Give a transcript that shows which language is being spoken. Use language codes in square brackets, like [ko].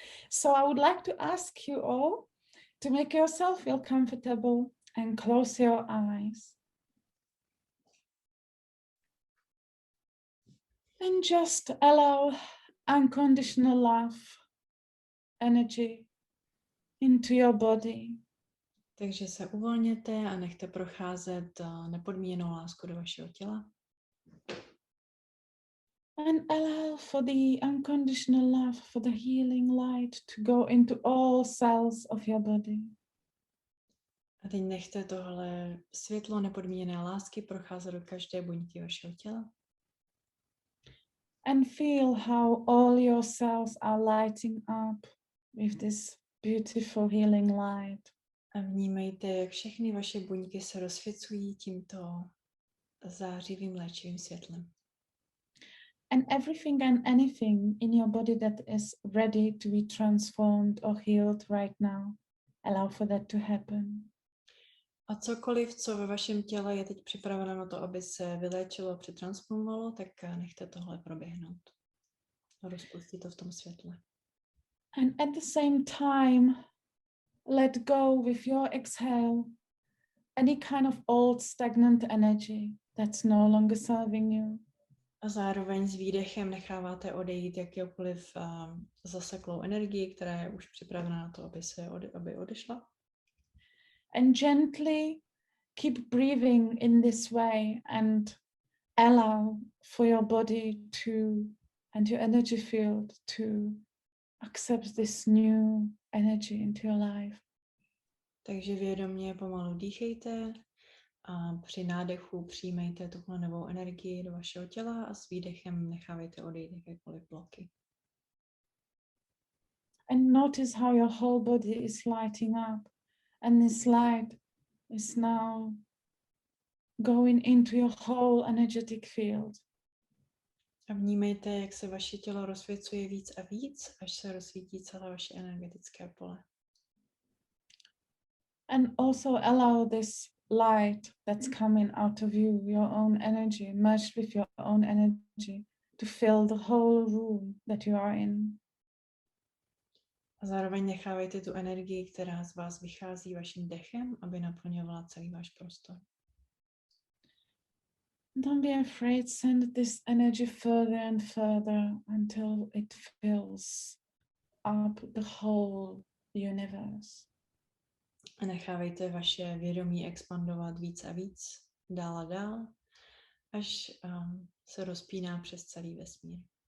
[en] So I would like to ask you all to make yourself feel comfortable and close your eyes. And just allow unconditional love, energy into your body. [cs] Takže se uvolněte a nechte procházet nepodmíněnou lásku do vašeho těla. [en] And allow for the unconditional love, for the healing light to go into all cells of your body. [cs] A teď nechte tohle světlo nepodmíněné lásky procházet do každé buňky vašeho těla. [en] And feel how all your cells are lighting up with this beautiful healing light. [cs] A vnímejte, jak všechny vaše buňky se rozsvěcují tímto zářivým léčivým světlem. [en] And everything and anything in your body that is ready to be transformed or healed right now, allow for that to happen. [cs] A cokoliv, co ve vašem těle je teď připraveno na to, aby se vyléčilo, přetransformovalo, tak nechte tohle proběhnout. Rozpustí to v tom světle. [en] And at the same time, let go with your exhale any kind of old stagnant energy that's no longer serving you. [cs] A zároveň s výdechem necháváte odejít jakékoliv zaseklou energii, která je už připravena na to, aby odešla. [en] And gently keep breathing in this way and allow for your body to and your energy field to accept this new energy into your life. [cs] Takže vědomě pomalu dýchejte a při nádechu přijmejte tuhle novou energii do vašeho těla a s výdechem nechávejte odejít jakékoliv bloky. [en] And notice how your whole body is lighting up, and this light is now going into your whole energetic field. [cs] A vnímejte, jak se vaše tělo rozsvěcuje víc a víc, až se rozsvítí celé vaše energetické pole. [en] And also allow this light that's coming out of you, your own energy, merged with your own energy, to fill the whole room that you are in. [cs] A zároveň nechávejte tu energii, která z vás vychází vaším dechem, aby naplňovala celý váš prostor. [en] Don't be afraid, send this energy further and further until it fills up the whole universe. [cs] A nechávejte vaše vědomí expandovat víc a víc, dál a dál, až se rozpíná přes celý vesmír.